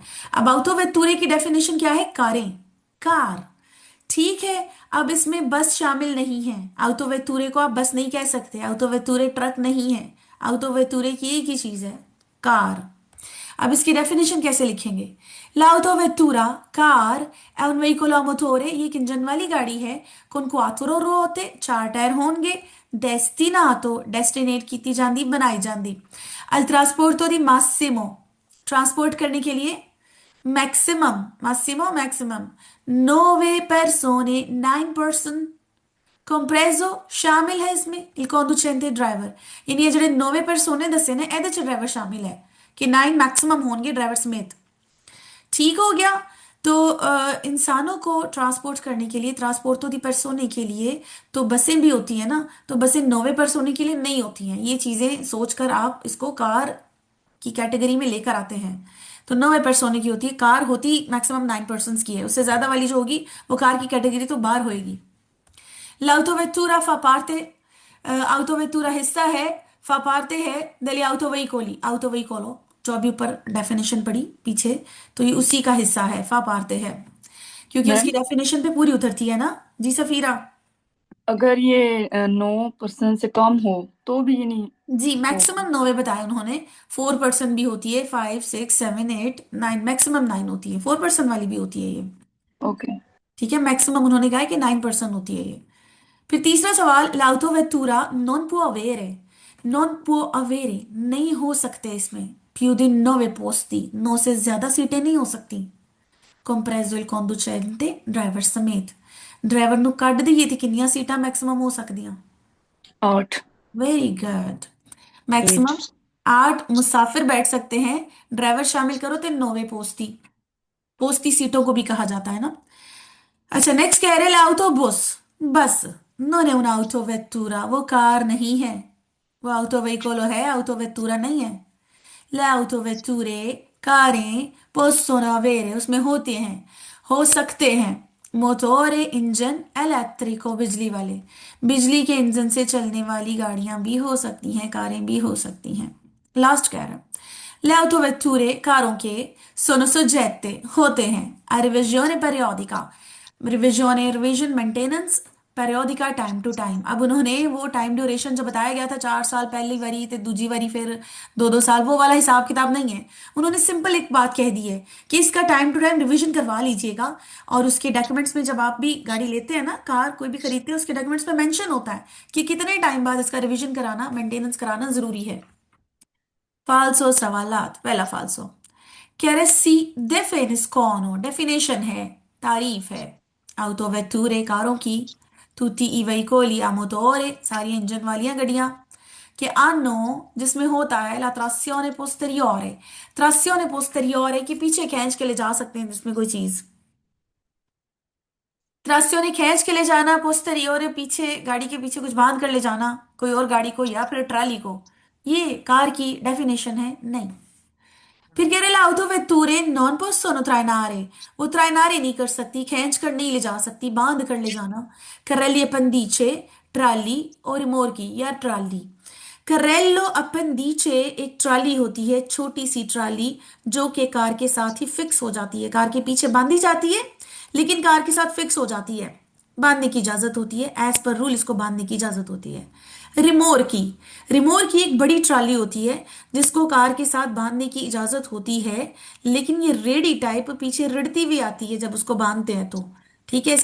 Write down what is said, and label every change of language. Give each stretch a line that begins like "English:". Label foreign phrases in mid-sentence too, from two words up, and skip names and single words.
Hindi: अब ऑटो वेतूरे की डेफिनेशन क्या है, कारें, कार, ठीक है। अब इसमें बस शामिल नहीं है, ऑटो वेतूरे को आप बस नहीं कह सकते, ऑटो वेतूरे ट्रक नहीं है, ऑटो वेतूरे की एक ही चीज है, कार। अब इसकी डेफिनेशन कैसे लिखेंगे,
Italian: l'auto vettura कार è un veicolo a motore,
Hindi: ये एक इंजन वाली गाड़ी है,
Italian: con quattro ruote
Hindi: चार टायर होंगे, destinato डेस्टिनेट की जाती बनाई जाती,
Italian: al trasporto di massimo
Hindi: ट्रांसपोर्ट करने के लिए, मैक्सिमम मासिमो मैक्सिमम, 9 persone 9 person, कंप्रेजो शामिल है इसमें,
Italian: il conducente
Hindi: ड्राइवर, यानी ये ਜਿਹੜੇ 9 persone
Punjabi: ਦੱਸੇ ਨੇ ਇਹਦੇ ਚ
Hindi: ड्राइवर शामिल है, कि 9 मैक्सिमम होंगे ड्राइवर समेत। ठीक हो गया। तो इंसानों को ट्रांसपोर्ट करने के लिए,
Italian: trasporto di persone
Hindi: के लिए तो बसें भी होती है ना, तो बसें 9 persone के लिए नहीं होती हैं, ये चीजें सोचकर आप इसको कार की कैटेगरी में लेकर आते हैं। तो 9 persone की होती है, कार होती मैक्सिमम 9 persons की है, उससे ज्यादा वाली जो होगी वो कार की कैटेगरी तो बाहर होएगी।
Italian: L'autovettura fa parte, autovettura
Hindi: हिस्सा है,
Italian: fa parte
Hindi: है
Italian: degli autoveicoli,
Hindi: autoveicolo जो अभी ऊपर डेफिनेशन पड़ी पीछे, तो ये उसी का हिस्सा है,
Italian: fa parte
Hindi: है, क्योंकि उसकी मैम डेफिनेशन पे पूरी उतरती है ना। जी सफीरा। अगर ये 9% से कम हो तो भी ये नहीं जी, होगा। मैक्सिमम 9 बताए उन्होंने, 4 person भी होती है, 5 6 7 8 9, मैक्सिमम 9 होती है, 4 person वाली भी होती है ये। ओके। ठीक है, मैक्सिमम उन्होंने कहा है कि 9 person होती है ये। फिर तीसरा सवाल,
Italian: l'autovettura non può avere
Hindi: नहीं हो सकते इसमें,
Italian: più di 9 posti
Hindi: 9 से ज्यादा सीटें नहीं हो सकती,
Italian: compreso il conducente
Hindi: ड्राइवर समेत,
Punjabi: ड्राइवर ਨੂੰ ਕੱਢ ਦਈਏ ਤੇ ਕਿੰਨੀਆਂ ਸੀਟਾਂ ਮੈਕਸਿਮਮ ਹੋ ਸਕਦੀਆਂ।
Hindi: 8। वेरी गुड, 8। मैक्सिमम 8 मुसाफिर बैठ सकते हैं, ड्राइवर शामिल करो तो 9 पोस्ती, पोस्ती सीटों को भी कहा जाता है ना। अच्छा, नेक्स्ट कह रहे l'autobus बस,
Italian: non è un'autovettura
Hindi: वो कार नहीं है, वो ऑटो veicolo है, ऑटो वेतूरा नहीं है।
Italian: le autovetture
Hindi: कारें
Italian: possono avere
Hindi: उसमें होते हैं, हो सकते हैं, मोटोरे इंजन इलेक्ट्रिको बिजली वाले, बिजली के इंजन से चलने वाली गाड़ियां भी हो सकती हैं, कारें भी हो सकती हैं।
Italian: लास्ट कह रहा है, le autovetture
Hindi: कारों के
Italian: sono soggette
Hindi: होते हैं
Italian: a revisione periodica,
Hindi: रिविजन मेंटेनेंस पेरियोडिका टाइम टू टाइम। अब उन्होंने वो टाइम ड्यूरेशन जो बताया गया था 4 साल पहली बारी तो दूजी बारी फिर 2-2 साल, वो वाला हिसाब किताब नहीं है। उन्होंने सिंपल एक बात कह दी है कि इसका टाइम टू टाइम रिवीजन करवा लीजिएगा। और उसके डॉक्यूमेंट्स में जब आप भी गाड़ी लेते हैं ना, कार कोई भी खरीदते हैं, उसके डॉक्यूमेंट्स में मेंशन होता है कि कितने टाइम बाद इसका रिवीजन कराना, मेंटेनेंस कराना जरूरी है। फाल्सो सवालात। पहला फाल्सो,
Italian: chiarezza definiscono,
Hindi: डेफिनेशन है, तारीफ है। autovetture कारों की,
Italian: tutti i veicoli a motore
Hindi: सारी इंजन वालियां गाड़ियां,
Italian: che hanno
Hindi: जिसमें होता है
Italian: la trazione posteriore, trazione posteriore
Hindi: कि पीछे खींच के ले जा सकते हैं जिसमें कोई चीज, trazione खींच के ले जाना, posteriore पीछे, गाड़ी के पीछे कुछ बांध कर ले जाना कोई और गाड़ी को या फिर ट्राली को, ये कार की डेफिनेशन है नहीं। फिर कह रहे
Italian: l'autovetture non possono trainare,
Hindi: वो trainare नहीं कर सकती, खींच कर नहीं ले जा सकती, बांध कर ले जाना।
Italian: carrelli appendice,
Hindi: ट्राली और रिमोरकी या ट्राली।
Italian: carrello appendice
Hindi: एक ट्राली होती है, छोटी सी ट्राली जो कि कार के साथ ही फिक्स हो जाती है, कार के पीछे बांधी जाती है लेकिन कार के साथ फिक्स हो जाती है, बांधने की इजाजत होती है,
English: as per rule
Hindi: इसको बांधने की इजाजत होती है। रिमोरकी, रिमोरकी एक बड़ी ट्राली होती है जिसको कार के साथ बांधने की इजाजत होती है, लेकिन ये रेडी टाइप पीछे रिड़ती भी आती है जब उसको बांधते हैं तो, ठीक है।